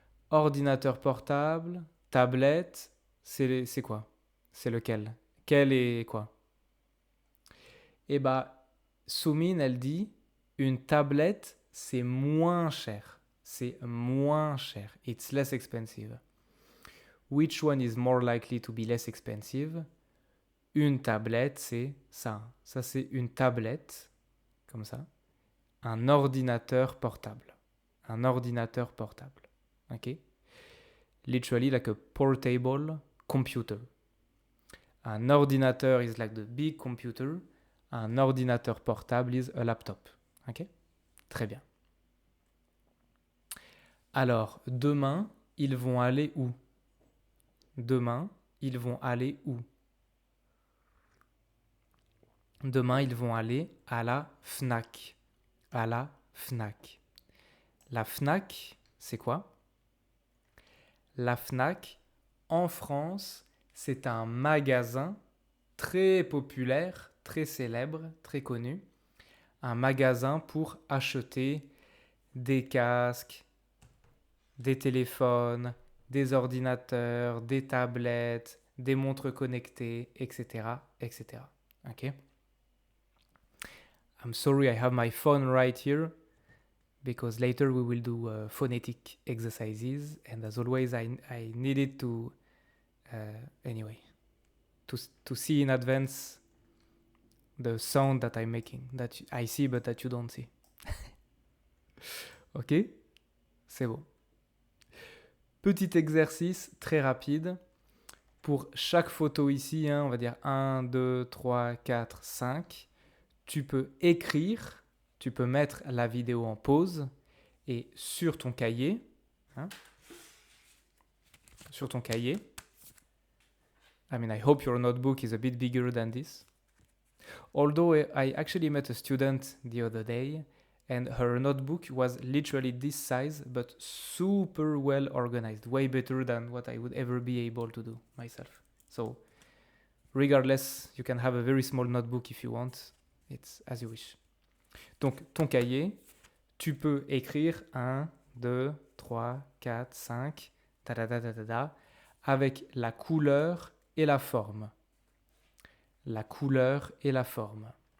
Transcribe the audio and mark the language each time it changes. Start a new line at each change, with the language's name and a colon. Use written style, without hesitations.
French: Ordinateur portable, tablette, c'est quoi? C'est lequel? Quel est quoi? Eh bah, Soumine, elle dit, une tablette, c'est moins cher. C'est moins cher.
English: It's less expensive. Which one is more likely to be less expensive?
French: Une tablette, c'est ça. Ça, c'est une tablette, comme ça. Un ordinateur portable. Un ordinateur portable. Ok?
English: Literally like a portable computer. Un ordinateur is like the big computer. Un ordinateur portable is a laptop. Ok?
French: Très bien. Alors, demain, ils vont aller où? Demain, ils vont aller où? Demain, ils vont aller à la FNAC. À la FNAC. La FNAC, c'est quoi? La FNAC, en France, c'est un magasin très populaire, très célèbre, très connu. Un magasin pour acheter des casques, des téléphones, des ordinateurs, des tablettes, des montres connectées, etc., etc.
English: Okay? I'm sorry, I have my phone right here because later we will do phonetic exercises, and as always, I needed to anyway to see in advance the sound that I'm making, that I see but that you don't see.
French: Ok? C'est bon. Petit exercice très rapide. Pour chaque photo ici, hein, on va dire 1, 2, 3, 4, 5, tu peux écrire, tu peux mettre la vidéo en pause et sur ton cahier, hein, sur ton cahier,
English: I mean, I hope your notebook is a bit bigger than this. Although I actually met a student the other day and her notebook was literally this size but super well organized, way better than what I would ever be able to do myself. So regardless, you can have a very small notebook if you want, it's as you wish.
French: Donc ton cahier, tu peux écrire 1, 2, 3, 4, 5, avec la couleur et la forme. La couleur et la forme.